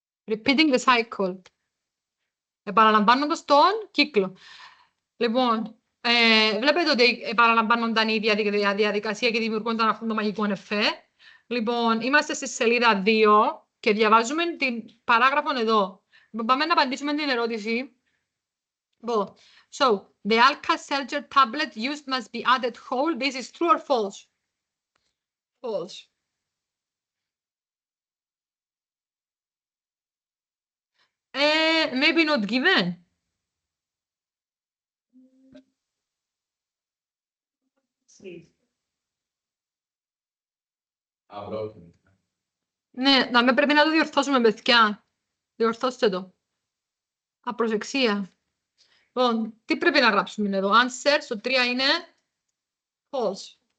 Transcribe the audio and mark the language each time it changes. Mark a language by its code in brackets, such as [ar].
[en] Repeating the cycle. [el] Επαναλαμβάνοντας τον κύκλο. Λοιπόν, βλέπετε ότι επαναλαμβάνονταν η διαδικασία και δημιουργούνταν αυτό το μαγικό εφέ. Λοιπόν, είμαστε στη σελίδα 2 και διαβάζουμε την παράγραφο εδώ. Πάμε να απαντήσουμε την ερώτηση. [en] So, the Alka-Seltzer tablet used must be added whole. This is true or false? False. Maybe not given. [el] Ναι, να με πρέπει να το διορθώσουμε, παιδιά. Διορθώστε το. Απροσεξία. Λοιπόν, τι πρέπει να γράψουμε εδώ? Answer, στο 3 είναι false.